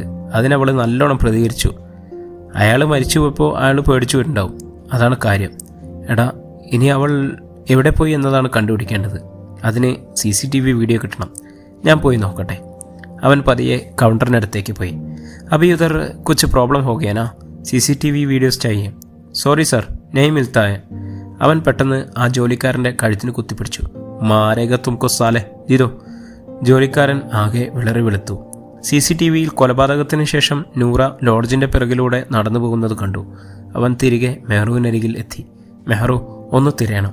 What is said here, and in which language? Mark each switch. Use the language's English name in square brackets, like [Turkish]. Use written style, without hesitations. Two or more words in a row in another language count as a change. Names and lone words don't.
[Malayalam] അതിനവൾ നല്ലോണം പ്രതികരിച്ചു. അയാൾ മരിച്ചു പോയപ്പോൾ അയാൾ പേടിച്ചു വരുന്നുണ്ടാവും. അതാണ് കാര്യം. എടാ, ഇനി അവൾ എവിടെ പോയി എന്നതാണ് കണ്ടുപിടിക്കേണ്ടത്. അതിന് CCTV വീഡിയോ കിട്ടണം. ഞാൻ പോയി നോക്കട്ടെ. അവൻ പതിയെ കൗണ്ടറിനടുത്തേക്ക് പോയി. [Hindi] अभी, उधर कुछ प्रॉब्लम हो गया ना? CCTV वीडियोस चाहिए. [English] sorry sir, [Hindi] नहीं मिलता है. [Malayalam] അവൻ പെട്ടെന്ന് ആ ജോലിക്കാരൻ്റെ കഴുത്തിന് കുത്തിപ്പിടിച്ചു. [Hindi] मारेगा तुमको साले जितो. [Malayalam] ജോലിക്കാരൻ ആകെ വിളറി വെളുത്തു. CCTVയിൽ കൊലപാതകത്തിന് ശേഷം നൂറ ലോഡ്ജിൻ്റെ പിറകിലൂടെ നടന്നു പോകുന്നത് കണ്ടു. അവൻ തിരികെ മെഹ്റുവിനരികിൽ എത്തി. മെഹ്റു, ഒന്ന് തിരയണം.